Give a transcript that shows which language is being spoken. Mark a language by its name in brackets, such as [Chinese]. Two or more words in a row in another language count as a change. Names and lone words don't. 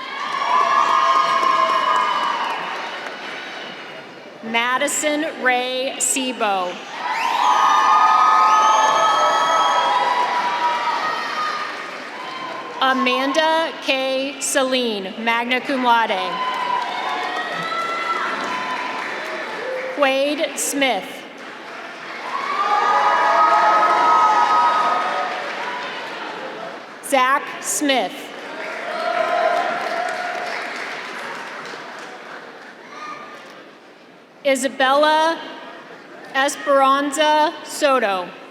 [English] Madison Ray Sebo. Amanda K. Celine, [Latin] magna cum laude. [English] Quade Smith. Zach Smith. Isabella Esperanza Soto.